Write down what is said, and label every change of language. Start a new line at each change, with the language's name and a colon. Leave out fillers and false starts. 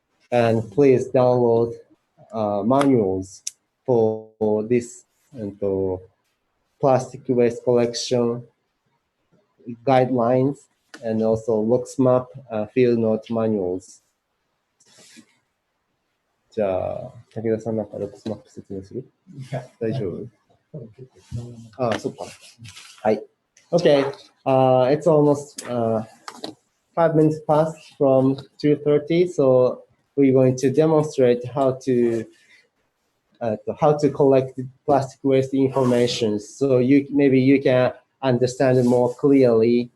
English: And please download manuals for this and plastic waste collection guidelines and also LocksMap field note manuals.
Japanese: じゃあ、武田さんなんか LocksMap 説明する？大丈夫？あ、そっか。はい。
English: Okay, it's almost 5 minutes past from 2:30, so we're going to demonstrate how to collect plastic waste information. So maybe you can understand it more clearly.